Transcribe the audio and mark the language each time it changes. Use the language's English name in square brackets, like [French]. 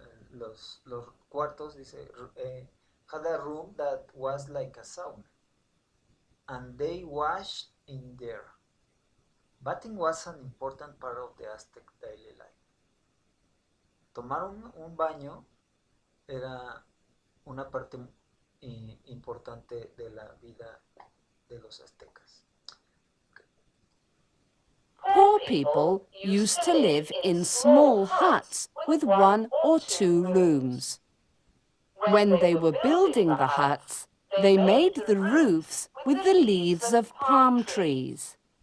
[Spanish] Los cuartos, dice, [English] had a room that was like a sauna, and they washed in there. Bathing was an important part of the Aztec daily life. [Spanish] Tomar un baño era una parte importante de la vida de los aztecas. [English] Poor people used to live in small huts with 1 or 2 rooms. When they were building the huts, they made the roofs with the leaves of palm trees.